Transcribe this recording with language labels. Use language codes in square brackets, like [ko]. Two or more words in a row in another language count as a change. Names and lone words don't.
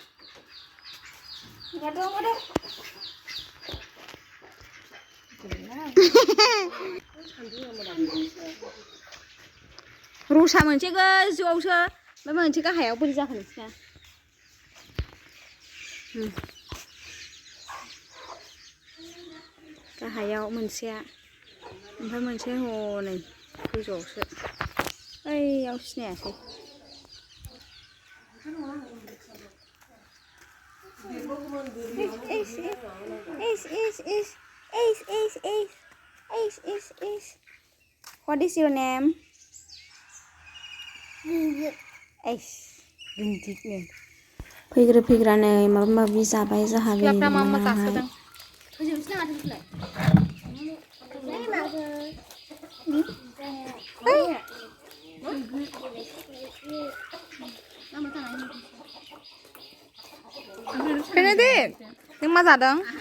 [brx] रसा मोनसे गोजौआवसो ओमफ्राय मोनसे गाहायाव बोरै जाखो नोंसिना गाहायाव मोनसेया ओमफ्राय मोनसे हनै गोजौआवसो ओइयाव सिनायासै [en] What is your name? [brx] फैग्रा नै माबा माबि जाबाय जाहा बेनिफ्राय बेनेडिक नों मा जादों